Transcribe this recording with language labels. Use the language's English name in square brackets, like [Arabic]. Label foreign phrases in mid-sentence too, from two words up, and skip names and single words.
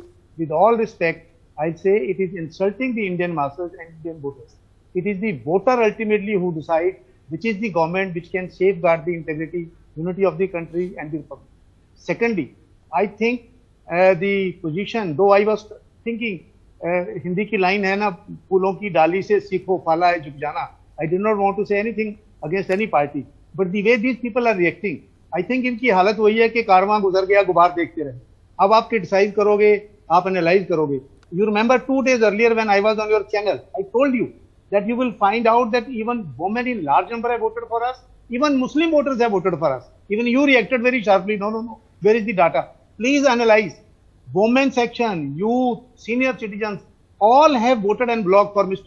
[English] With all respect, I say it is insulting the Indian masses and Indian voters. It is the voter ultimately who decides which is the government which can safeguard the integrity, unity of the country and the republic. Secondly, I think the position, though I was thinking, [Hindi] हिंदी की लाइन है ना, फूलों की डाली से सीखो फला है झुक जाना. I did not want to say anything against any party. [English] But the way these people are reacting, I think [Hindi] इनकी हालत वही है कि कारवां गुजर गया, गुबार देखते रहे. अब आप क्रिटिसाइज करोगे, आप एनालाइज करोगे. [English] You remember 2 days earlier when I was on your channel, I told you that you will find out that even women in large number have voted for us, even Muslim voters have voted for us. Even you reacted very sharply. No. Where is the data? Please analyze. Women section, youth, senior citizens, all have voted en bloc for Mr.